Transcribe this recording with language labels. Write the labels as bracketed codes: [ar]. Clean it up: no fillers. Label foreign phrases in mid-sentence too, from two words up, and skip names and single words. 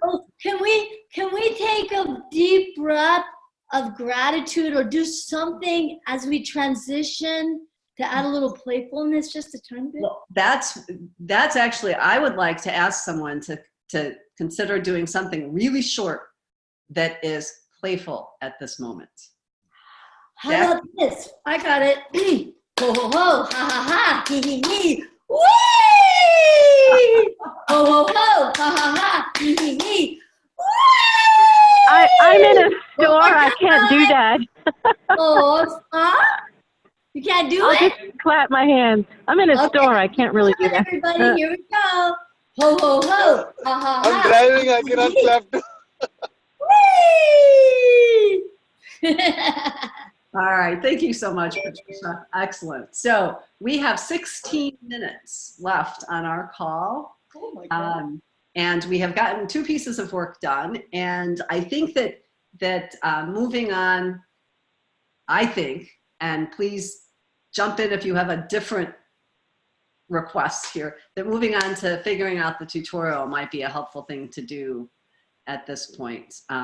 [en] Oh, can we take a deep breath of gratitude or do something as we transition to add a little playfulness just a tiny bit? Well, that's actually, I would like to ask someone to consider doing something really short that is playful at this moment. How about this? I got it. Ho ho ho, ha ha ha, hee hee hee. Whee! Ho ho ho, ha ha ha, hee hee hee. I'm in a store. I can't do that. Oh, stop. You can't do I'll it? just clap my hands. I'm in a Okay. store. I can't really do that. Everybody, here we go. Ho ho ho, ha ha ha. I'm driving, I cannot clap too. Whee! All right, thank you so much, Patricia. Excellent. So we have 16 minutes left on our call. Oh my God. And we have gotten 2 pieces of work done. And I think that moving on, I think, and please jump in if you have a different request here, that moving on to figuring out the tutorial might be a helpful thing to do at this point.